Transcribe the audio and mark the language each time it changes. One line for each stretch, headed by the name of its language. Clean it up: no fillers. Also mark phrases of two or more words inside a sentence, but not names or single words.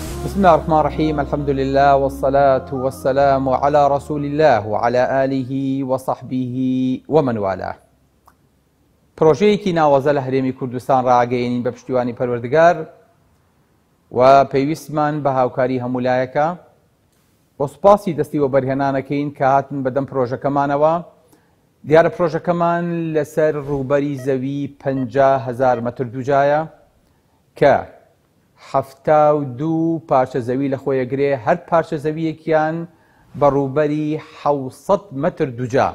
Arabic: بسم الله الرحمن الرحيم. الحمد لله والصلاة والسلام على رسول الله وعلى آله وصحبه ومن والاه.
Central Kurdish: پرۆژەیەکی ناوەزە لە هەرێمی کوردستان ڕاگەیەنین بە پشتیوانی پەروەردگار و پێویستمان بە هاوکاری هەمولایەکە بۆ سوپاسی دەستی و بەرهێنانەکەین کە هاتن بەدەم پرۆژەکەمانەوە. دیارە پرۆژەکەمان لەسەر ڕووبەری زەوی 50,000 مەتر دووجایە کە 72 پارچە زەوی لە خۆیەگرێ، هەر پارچە زەویەکیان بە ڕووبەری 700 مەتر دووجا.